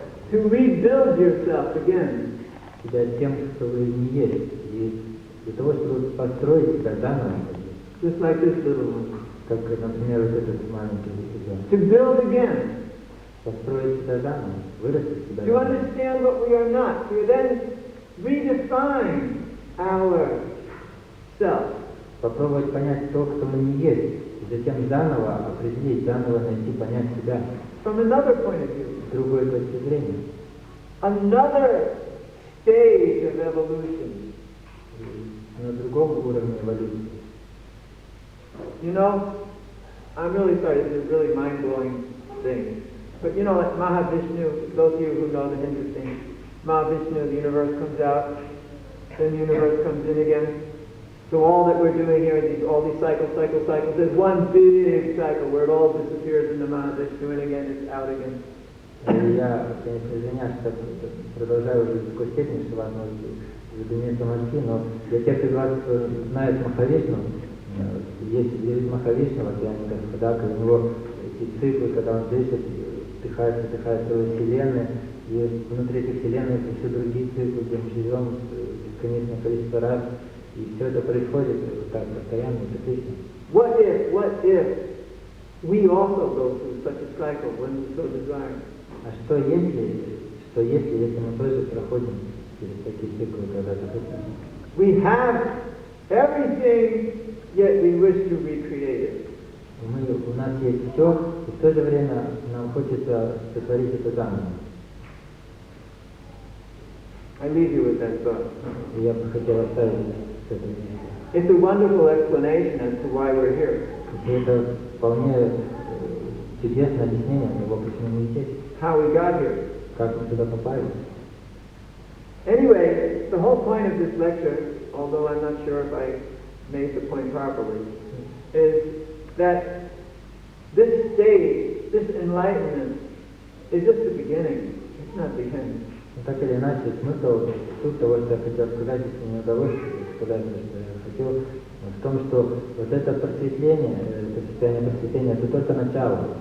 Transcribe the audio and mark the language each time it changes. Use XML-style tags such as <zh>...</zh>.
<en>To rebuild yourself again.</en> <ru>себя тем, кто вы не есть, и для того, чтобы построить себя заново.</ru> <en>Just like this little one.</en> <ru>Как, например, вот этот маленький ребенок.</ru> <en>To build again.</en> <ru>Построить себя заново, вырастить себя</ru> <en>To</en> <ru>заново.</ru> <en>understand what we are not. To then redefine our self.</en> <ru>Попробовать понять то, кто мы не есть, и затем заново определить, заново найти, понять себя.</ru> <en>From another point of view.</en> <ru>С другой точки зрения.</ru> <en>Another stage of evolution.</en> <ru>На другом уровне эволюции.</ru> <en>You know, I'm really sorry, this is a really mind-blowing thing. But you know, like Mahavishnu, those of you who know the Hindu thing, Mahavishnu, the universe comes out, then the universe comes in again. So all that we're doing here, all these cycles, there's one big cycle where it all disappears into Mahavishnu and again it's out again.</en> <ru>Я, конечно, извиняюсь, что продолжаю уже в такой степени, что вас может задуматься мозги, но для тех из вас, кто знает Махавишну, есть девять Махавишну, когда у него эти циклы, когда он дышит, вдыхает целая вселенная, и внутри этой вселенной еще другие циклы, где мы живем бесконечное количество раз, и все это происходит вот так постоянно, циклично.</ru> <en>What if we also go through such a cycle when we so desire?</en> <ru>А что если мы тоже проходим через такие циклы, когда-то хотим?</ru> <en>We have everything, yet we wish to recreate it.</en> <ru>У нас есть все, и в то же время нам хочется сотворить это заново.</ru> <en>I leave you with that thought.</en> <ru>И я бы хотел оставить с этой мыслью.</ru> <en>It's a wonderful explanation as to why we're here.</en> <ru>И это вполне чудесное объяснение того, почему мы здесь,</ru> <en>How we got here.</en> <ru>как мы сюда попали.</ru> <en>Anyway, the whole point of this lecture, although I'm not sure if I made the point properly, is that this stage, this enlightenment, is just the beginning. It's not the end.</en> <ru>Но так или иначе, смысл, суть того, что я хотел сказать, если мне удалось сказать, что я хотел, в том, что вот это просветление, это состояние просветления, это только начало.</ru>